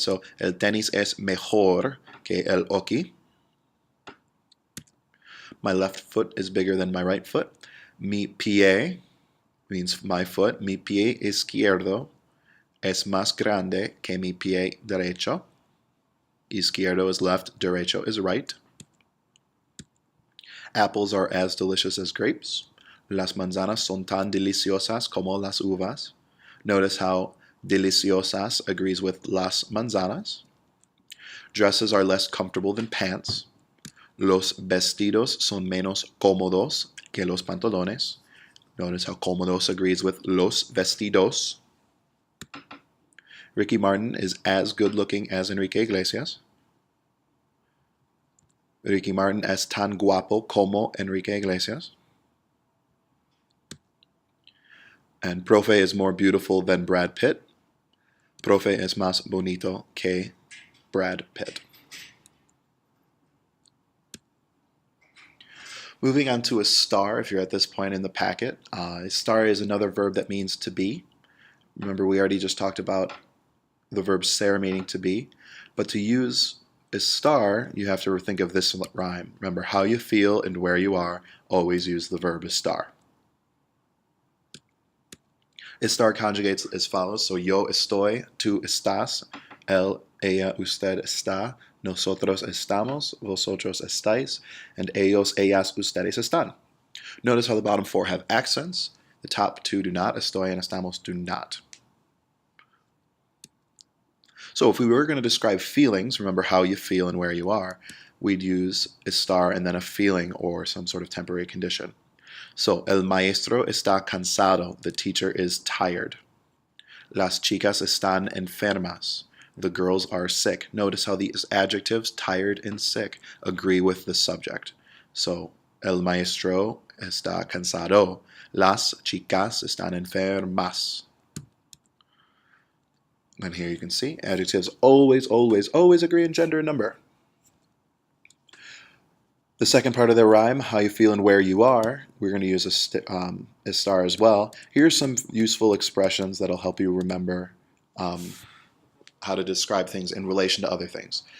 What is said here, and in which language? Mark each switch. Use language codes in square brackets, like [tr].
[es] So el tenis es mejor que el hockey. [en] My left foot is bigger than my right foot. Mi pie means my foot. [es] Mi pie izquierdo es más grande que mi pie derecho. [en] Izquierdo is left, derecho is right. Apples are as delicious as grapes. [es] Las manzanas son tan deliciosas como las uvas. [en] Notice how deliciosas agrees with las manzanas. Dresses are less comfortable than pants. [es] Los vestidos son menos cómodos que los pantalones. [en] Notice how cómodos agrees with los vestidos. Ricky Martin is as good looking as Enrique Iglesias. [es] Ricky Martin es tan guapo como Enrique Iglesias. [en] And profe is more beautiful than Brad Pitt. [es] Profe es más bonito que Brad Pitt. [en] Moving on to estar, if you're at this point in the packet. Estar is another verb that means to be. Remember, we already just talked about the verb ser meaning to be. But to use estar, you have to think of this rhyme. Remember, how you feel and where you are, always use the verb estar. Estar conjugates as follows. [es] So yo estoy, tú estás, él, ella, usted está, nosotros estamos, vosotros estáis, and ellos, ellas, ustedes están. [en] Notice how the bottom four have accents. The top two do not. Estoy and estamos do not. So if we were going to describe feelings, remember how you feel and where you are, we'd use estar and then a feeling or some sort of temporary condition. So, [es] el maestro está cansado. [en] The teacher is tired. [es] Las chicas están enfermas. [en] The girls are sick. Notice how these adjectives, tired and sick, agree with the subject. [es] So, el maestro está cansado. Las chicas están enfermas. [en] And here you can see adjectives always, always, always agree in gender and number. The second part of the rhyme, how you feel and where you are, we're going to use estar as well. Here's some useful expressions that'll help you remember how to describe things in relation to other things.